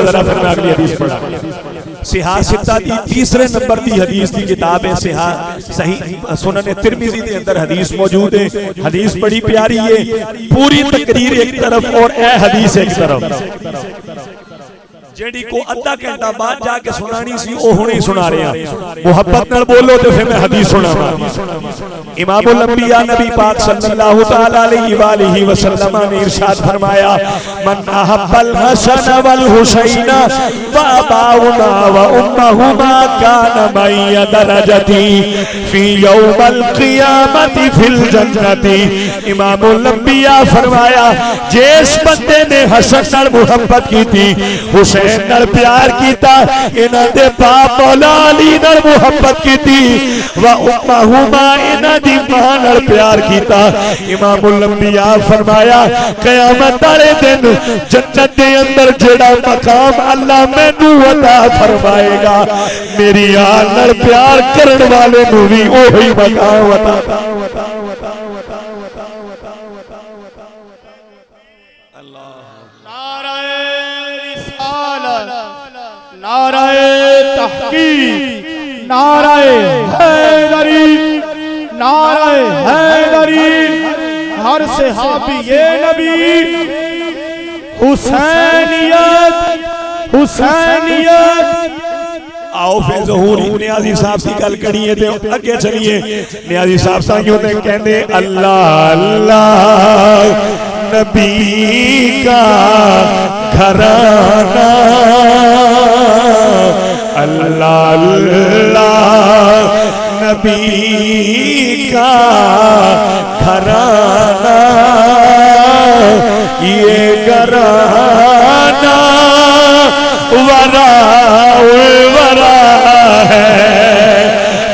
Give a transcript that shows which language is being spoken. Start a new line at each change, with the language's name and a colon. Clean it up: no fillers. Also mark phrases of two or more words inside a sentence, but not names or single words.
Punjabi: ذرا پھر میں اگلی حدیث پڑھا. صحاح ستہ دی تیسرے نمبر دی حدیث دی کتاب ہے صحاح صحیح سنن ترمذی دے اندر حدیث موجود ہے. حدیث بڑی پیاری ہے, پوری تقریر ایک طرف اور اے حدیث ایک طرف. جیڑی کو ادھا گھنٹہ بعد جا کے سنانی سی او ہنے سنا رہے ہیں. محبت نال بولو تے پھر میں حدیث سناواں. امام الانبیاء نبی پاک صلی اللہ تعالی علیہ والہ وسلم نے ارشاد فرمایا
Arabic: من احب الحسن والحسین واباهما وامهما كان معي درجتي في يوم القيامة في الجنة.
Punjabi: امام الانبیاء فرمایا جس بندے نے حسن نال محبت کی تھی, حسین نال پیار کیتا, انہاں دے باپ مولا علی نال محبت کیتی, و امہما انہاں دی ماں نال پیار کیتا. امام الانبیاء فرمایا قیامت والے دن جنت دے اندر جڑا مقام اللہ مینوں عطا فرمائے گا میری آل نال پیار کرن والے نوں بھی وہی مقام عطا. نعرہ تحقیق, نعرہ حیدری, نعرہ حیدری, ہر صحابی نبی, حسینیت, حسینیت. آؤ پھر ظہور نیازی صاحب کی گل کریے تے اگے چلیے.
Urdu: نیازی صاحب سائیوں نے کہنے اللہ اللہ نبی کا گھرانہ, اللہ اللہ نبی کا گھرانہ, یہ گھرانہ وراء الورا ہے.